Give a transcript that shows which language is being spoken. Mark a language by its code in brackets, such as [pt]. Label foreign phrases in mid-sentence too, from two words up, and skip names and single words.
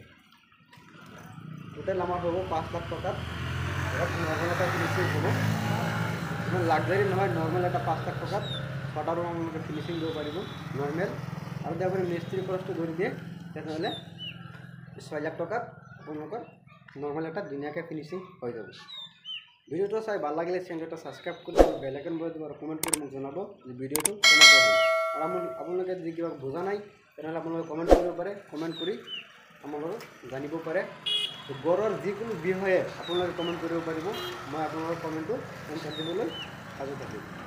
[as] টোটাল আমার হব 5 লাখ টাকাত ঘরত নর্মাল একটা ফিনিশিং হব। ইমান লাক্সারি নহয় নর্মাল একটা 5 লাখ টাকাত 6টা রুম আপনাদের ফিনিশিং দিব পাৰিব নর্মাল। আর যদি আপনি মিস্ত্রি খরচটো ধরে দিয়ে তাহলে 6 লাখ টাকাত আপনাদের নৰ্মেল এটা ধুনীয়াকৈ ফিনিচিং হৈ যাব। ভিডিঅ'টো চাই ভাল লাগিলে চেনেলটো ছাবস্ক্ৰাইব কৰি [en] bell icon [as] বজাই দিব আৰু কমেণ্ট কৰি মোক জনাব যে ভিডিঅ'টো কেনেকুৱা হ'ল। আৰু আপোনালোকে যদি কিবা বুজা নাই তেনেহ'লে আপোনালোকে কমেণ্ট কৰিব পাৰে, কমেণ্ট কৰি আপোনালোকে জানিব পাৰে। গড়ৰ যিকোনো বিষয়ে আপোনালোকে কমেণ্ট কৰিব পাৰিব, মই আপোনালোকৰ কমেণ্টটো এনচাৰ দিবলৈ সাজু থাকিম।